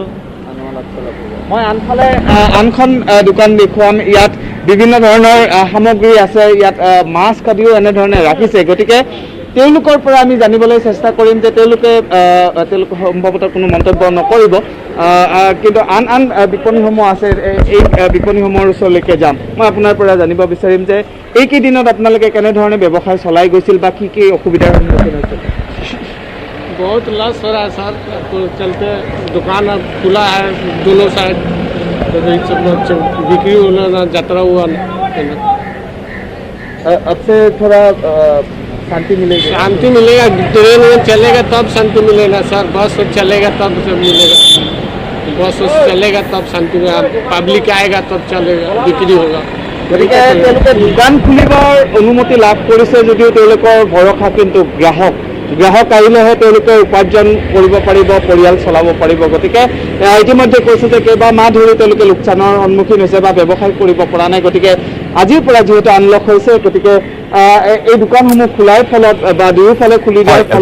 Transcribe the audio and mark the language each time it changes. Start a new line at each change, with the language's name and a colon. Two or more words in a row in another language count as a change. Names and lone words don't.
Assamese: মই আনফালে আনখন দোকান দেখুৱাম ইয়াত বিভিন্ন ধৰণৰ সামগ্ৰী আছে ইয়াত মাছ আদিও এনেধৰণে ৰাখিছে গতিকে তেওঁলোকৰ পৰা আমি জানিবলৈ চেষ্টা কৰিম যে তেওঁলোকে সম্ভৱতঃ কোনো মন্তব্য নকৰিব কিন্তু আন বিপণীসমূহ আছে এই বিপণীসমূহৰ ওচৰলৈকে যাম মই আপোনাৰ পৰা জানিব বিচাৰিম যে এইকেইদিনত আপোনালোকে কেনেধৰণে ব্যৱসায় চলাই গৈছিল বা কি কি অসুবিধাৰ সন্মুখীন হৈছিল
Hindi: बहुत लॉस हो रहा है सर तो चलते दुकान अब खुला है दोनों साइड तो बिक्री होना यात्रा हुआ अब से थोड़ा शांति मिलेगी शांति मिलेगा ट्रेन में चलेगा तब शांति मिलेगा सर बस चलेगा तब सब मिलेगा बस चलेगा तब शांति में पब्लिक आएगा तब चलेगा बिक्री होगा
Assamese: গতিকে তেওঁলোকে দোকান খুলিবৰ অনুমতি লাভ কৰিছে যদিও তেওঁলোকৰ ভৰসা কিন্তু গ্ৰাহক আহিলেহে তেওঁলোকে উপাৰ্জন কৰিব পাৰিব পৰিয়াল চলাব পাৰিব গতিকে ইতিমধ্যে কৈছে যে কেইবা মাহ ধৰি তেওঁলোকে লোকচানৰ সন্মুখীন হৈছে বা ব্যৱসায় কৰিব পৰা নাই গতিকে আজিৰ পৰা যিহেতু আনলক হৈছে গতিকে এই দোকানসমূহ খোলাৰ ফলত বা দুয়োফালে খুলি দিয়াৰ ফলত